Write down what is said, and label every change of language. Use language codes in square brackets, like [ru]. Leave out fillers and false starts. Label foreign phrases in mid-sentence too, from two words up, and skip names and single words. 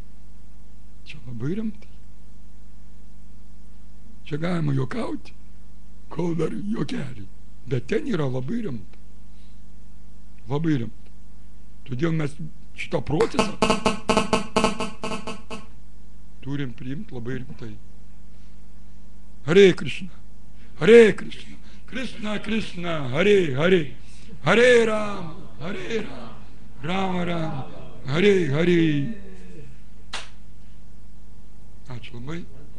[lt] Čia galima juokauti, kol dar juokeliai. Bet ten yra labai rimta. Labai rimta. Todėl mes šitą procesą turim priimti labai rimtai. [sa] Hare Krishna, Hare Krishna, Krishna Krishna, Hare Hare, Hare Rama, Hare Rama, Rama Rama, Hare Hare. [lt] Ačiū labai.